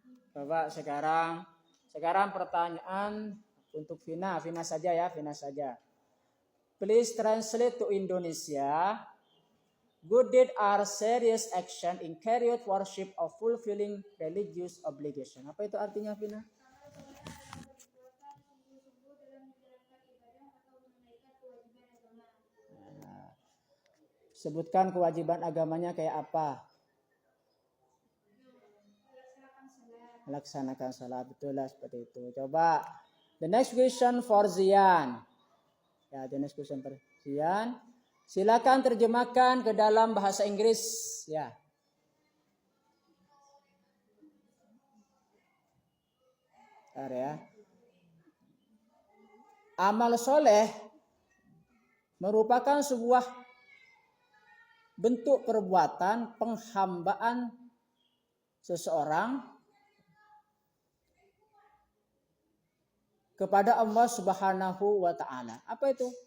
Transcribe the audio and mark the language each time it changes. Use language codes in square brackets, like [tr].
[id] Coba sekarang pertanyaan untuk Vina saja ya, Vina saja. [en] Please translate to Indonesia. Good deed are serious action in carried worship of fulfilling religious obligation. [id] Apa itu artinya, Vina? Sebutkan kewajiban agamanya kayak apa? Melaksanakan salat, betul lah seperti itu. Coba [en] the next question for Zian. Ya, the next question for Zian. [id] Silakan terjemahkan ke dalam bahasa Inggris, ya. Bentar ya. Amal soleh merupakan sebuah bentuk perbuatan penghambaan seseorang kepada Allah Subhanahu wa taala. Apa itu?